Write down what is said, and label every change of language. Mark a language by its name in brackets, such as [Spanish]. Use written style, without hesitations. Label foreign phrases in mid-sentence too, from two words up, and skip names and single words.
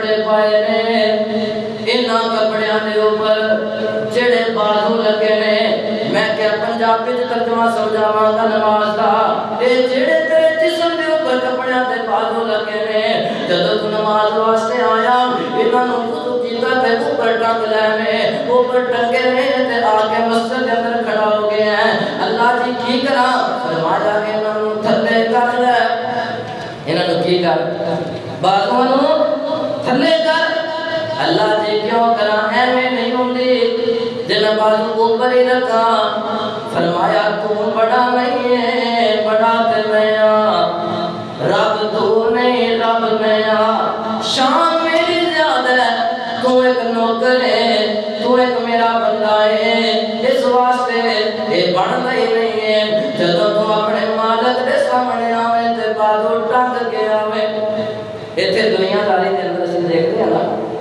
[Punjabi] پائے نے انہاں کپڑیاں دے اوپر جڑے بازو لگے نے میں کیا پنجابی وچ ترجمہ سمجھاواں گا نماز دا اے جڑے تیرے جسم دے اوپر کپڑیاں دے بازو لگے نے جدوں تو نماز واسطے آیا انہاں نوں وضو کیتا تے اوپر ٹنگ لے نے اوپر ٹنگے نے تے آ کے مسجد دے اندر کھڑا ہو گیا ہے اللہ جی کی کراں فرمایا انہاں نوں تھلے کر لے انہاں نوں کی کر بازواں نوں تھلے کر اللہ جی کیوں کراں ایویں نہیں ہوندی جن بازو اوپر ہی رکھا فرمایا تو بڑا نہیں ہے بڑا تے میں رب تو نہیں رب میں شان میری زیادہ ہے تو ایک نوکر ہے تو ایک میرا بندہ ہے اس واسطے [Urdu] یہ بڑھتا ہی نہیں ہے [Punjabi] جدوں تو اپنے مالک دے سامنے آوے تے بازو ٹنگ کے آوے ایتھے دنیا داری دے اندر اسی [Urdu] دیکھتے ہیں نا